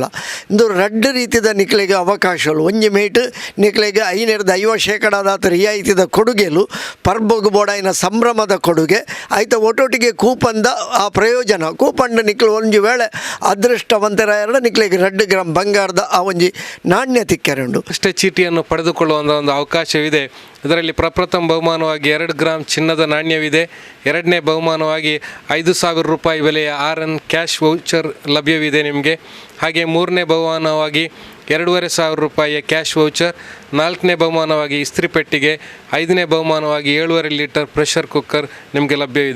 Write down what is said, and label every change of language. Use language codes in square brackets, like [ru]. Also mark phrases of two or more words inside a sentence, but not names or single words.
[tcy] ಇಂದು 2 ರೀತಿಯ ನಿಕ್ಲೆಗೆ ಅವಕಾಶಗಳು. ಒಂಜಿ ಮೇಟ್ ನಿಕ್ಲೆಗೆ 50% ರಿಯಾಯಿತಿದ ಕೊಡುಗೆಲು ಪರ್ಬೊಗು ಬೋಡಾಯಿನ ಸಂಭ್ರಮದ ಕೊಡುಗೆ ಆಯ್ತಾ. ಒಟ್ಟೊಟ್ಟಿಗೆ ಕೂಪನ್ದ ಆ ಪ್ರಯೋಜನ ಕೂಪನ್ ನಿಕ್ಲು ಒಂಜಿ ವೇಳೆ ಅದೃಷ್ಟವಂತರಾಯರ ನಿಕ್ಲೆಗೆ 2 ಗ್ರಾಮ್ ಬಂಗಾರದ ಆ ಒಂಜಿ ನಾಣ್ಯ ತಿಕ್ಕೆರುಂಡು. [kn] ಅಷ್ಟೇ ಚೀಟಿಯನ್ನು ಪಡೆದುಕೊಳ್ಳುವ ಒಂದು ಅವಕಾಶವಿದೆ. ಇದರಲ್ಲಿ ಪ್ರಪ್ರಥಮ ಬಹುಮಾನವಾಗಿ 2 ಗ್ರಾಮ್ ಚಿನ್ನದ ನಾಣ್ಯವಿದೆ. 2ನೇ ಬಹುಮಾನವಾಗಿ 5,000 ರೂಪಾಯಿ ಬೆಲೆಯ RN [en] cash voucher [kn] ಲಭ್ಯವಿದೆ ನಿಮಗೆ. ಹಾಗೆ 3ನೇ ಬಹುಮಾನವಾಗಿ 2,500 ರೂಪಾಯಿಯ [en] cash voucher, [kn] 4ನೇ ಬಹುಮಾನವಾಗಿ ಇಸ್ತ್ರಿ ಪೆಟ್ಟಿಗೆ, 5ನೇ ಬಹುಮಾನವಾಗಿ 7.5 ಲೀಟರ್ [en] pressure cooker [kn] ನಿಮಗೆ ಲಭ್ಯವಿದೆ.